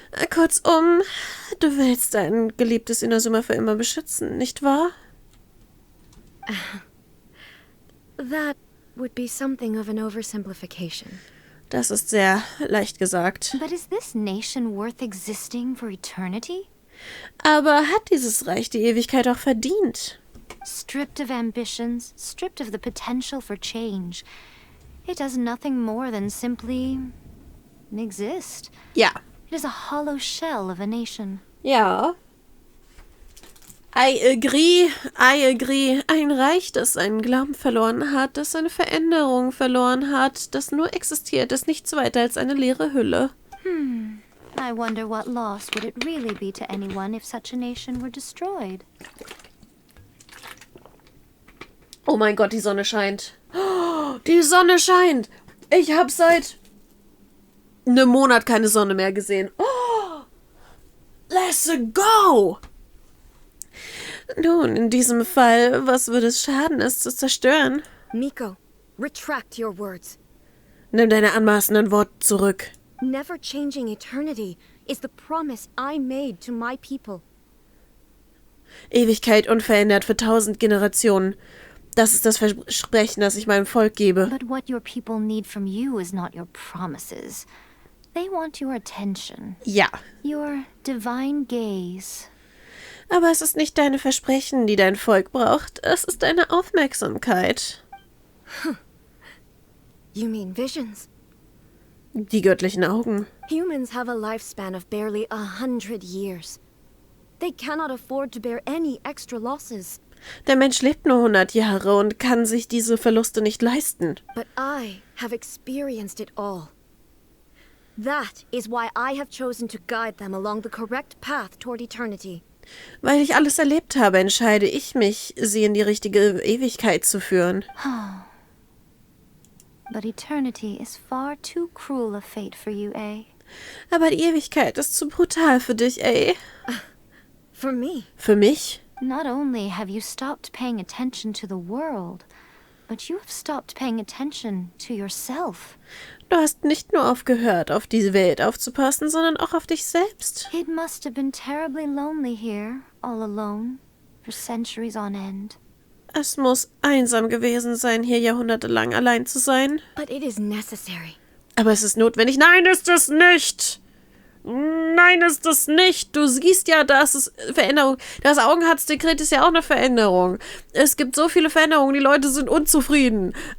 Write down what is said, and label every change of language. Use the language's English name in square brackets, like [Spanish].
[German] Kurzum, du willst dein geliebtes Inazuma für immer beschützen, nicht wahr? [English] That would be something of an oversimplification. [German] Das ist sehr leicht gesagt. [English] But is this nation worth existing for eternity? [German] Aber hat dieses Reich die Ewigkeit auch verdient? [English] Stripped of ambitions, stripped of the potential for change. It does nothing more than simply exist. [German] Ja. [English] It is a hollow shell of a nation. [German] Ja. [English] I agree. [German] Ein Reich, das seinen Glauben verloren hat, das seine Veränderung verloren hat, das nur existiert, ist nichts weiter als eine leere Hülle. [English] I wonder what loss would it really be to anyone if such a nation were destroyed. [German] Oh mein Gott, die Sonne scheint. Oh, die Sonne scheint. Ich habe seit einem Monat keine Sonne mehr gesehen. [English] Oh, let's go. [German] Nun, in diesem Fall, was würde es schaden, es zu zerstören? [English] Miko, retract your words. [German] Nimm deine anmaßenden Worte zurück. [English] Never changing eternity is the promise I made to my people. [German] Ewigkeit unverändert für 1000 Generationen. Das ist das Versprechen, das ich meinem Volk gebe. [English] But what your people need from you is not your promises. They want your attention. [German] Ja. [English] Your divine gaze. [German] Aber es ist nicht deine Versprechen, die dein Volk braucht. Es ist deine Aufmerksamkeit. [English] You mean visions? [German] Die göttlichen Augen. [English] Humans have a lifespan of barely 100 years. They cannot afford to bear any extra losses. [German] Der Mensch lebt nur 100 Jahre und kann sich diese Verluste nicht leisten. [English] But I have experienced it all. That is why I have chosen to guide them along the correct path toward eternity. [German] Weil ich alles erlebt habe, entscheide ich mich, sie in die richtige Ewigkeit zu führen. [English] But eternity is far too cruel a fate for you, eh? [German] Aber die Ewigkeit ist zu brutal für dich, ey. [English] For me. [German] Für mich? [English] Not only have you stopped paying attention to the world, but you have stopped paying attention to yourself. [German] Du hast nicht nur aufgehört, auf die Welt aufzupassen, sondern auch auf dich selbst. [English] It must have been terribly lonely here, all alone, for centuries on end. [German] Es muss einsam gewesen sein, hier jahrhundertelang allein zu sein. [English] But it is necessary. [German] Aber es ist notwendig. Nein, ist es nicht! Nein, ist es nicht! Du siehst ja, das ist Veränderung. Das Augenharzdekret ist ja auch eine Veränderung. Es gibt so viele Veränderungen, die Leute sind unzufrieden.